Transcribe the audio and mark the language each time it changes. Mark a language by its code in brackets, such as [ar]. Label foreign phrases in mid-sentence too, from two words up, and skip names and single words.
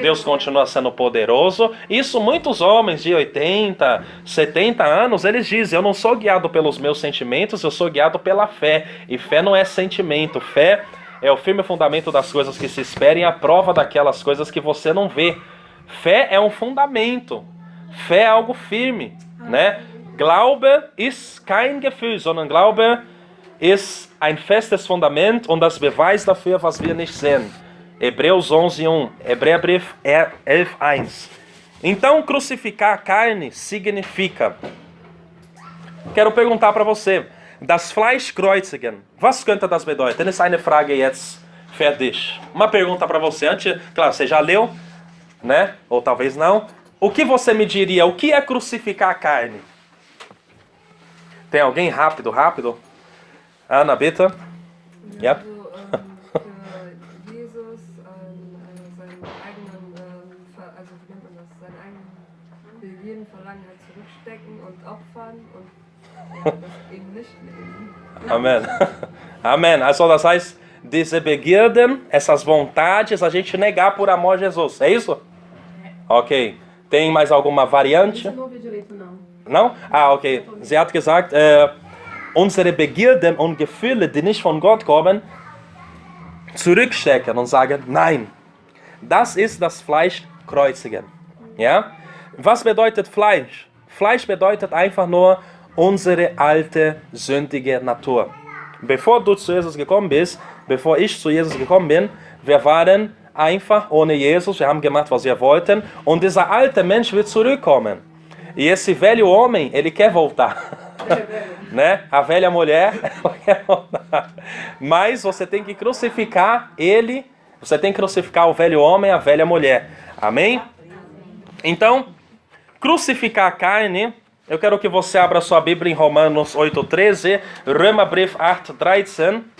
[pt] Deus continua sendo poderoso. Isso muitos homens de 80, 70 anos, eles dizem, eu não sou guiado pelos meus sentimentos, eu sou guiado pela fé. E fé não é sentimento, fé é o firme fundamento das coisas que se esperam e a prova daquelas coisas que você não vê. Fé é um fundamento. Fé é algo firme, né? [de] Glaube ist kein Gefühl, sondern Glaube ist ein festes Fundament und das Beweis dafür, was wir nicht sehen. [pt] Hebreus 11:1, Hebräerbrief 11:1. Então, crucificar a carne significa... Quero perguntar para você, [de] das Fleisch kreuzigen, was könnte das bedeuten? Das ist eine Frage jetzt fertig. [pt] Uma pergunta para você, claro, você já leu né? Ou talvez não. O que você me diria? O que é crucificar a carne? Tem alguém? Rápido. Ana, [de] bitte. Ja. Also für Jesus seinen eigenen, also wie nennt man das, seinen eigenen Begierden, Verlangen halt zurückstecken und opfern und ja, das eben nicht leben. [pt] Amém. Amém. [de] Also, das heißt, diese Begierden, [pt] essas vontades, a gente negar por amor a Jesus. É isso? Ok. Tem mais alguma variante? Isso eu não ouvi direito, não. Não? Ah, okay. [de] Sie hat gesagt, unsere Begierden und Gefühle, die nicht von Gott kommen, zurückstecken und sagen, nein, das ist das Fleisch kreuzigen. Ja? Was bedeutet Fleisch? Fleisch bedeutet einfach nur unsere alte, sündige Natur. Bevor du zu Jesus gekommen bist, bevor ich zu Jesus gekommen bin, wir waren einfach ohne Jesus, wir haben gemacht, was wir wollten, und dieser alte Mensch wird zurückkommen. [pt] E esse velho homem, ele quer voltar. Né? A velha mulher, ela quer voltar. Mas você tem que crucificar ele, você tem que crucificar o velho homem, a velha mulher. Amém? Então, crucificar a carne, eu quero que você abra sua Bíblia em Romanos 8:13, [de] Römerbrief 8:13.